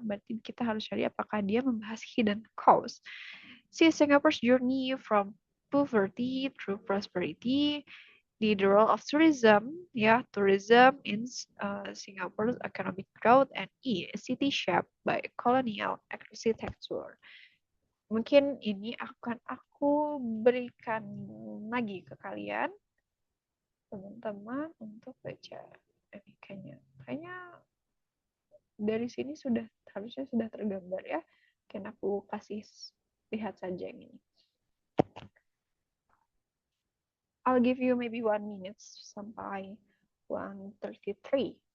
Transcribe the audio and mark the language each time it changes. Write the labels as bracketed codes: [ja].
[id] Berarti kita harus cari apakah dia membahas hidden cost. [en] C, Singapore's journey from poverty through prosperity. The role of tourism, tourism in Singapore's economic growth. And E, a city shaped by colonial architecture. [id] Mungkin ini akan aku berikan lagi ke kalian teman-teman untuk baca. Ini kayaknya dari sini harusnya sudah tergambar ya. Mungkin aku kasih lihat saja yang ini. [en] I'll give you maybe 1 minute [id] sampai 1:33.